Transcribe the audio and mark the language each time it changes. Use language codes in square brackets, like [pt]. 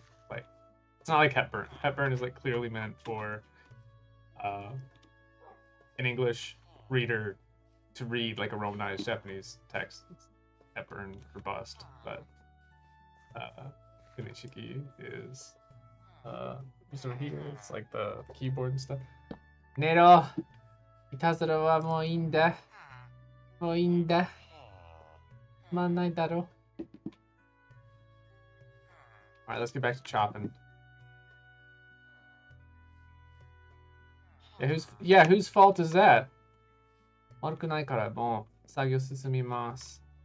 [en] Like it's not like Hepburn. Hepburn is like clearly meant for an English reader to read like a romanized Japanese text. It's Hepburn for bust, but Kunishiki is sort of here. It's like the keyboard and stuff. [ja] Nero, いたずらはもういいんだ。もういいんだ。まあないだろ。 [en] Alright, let's get back to chopping. Yeah, whose fault is that? [ja] 悪くないからもう作業進みます。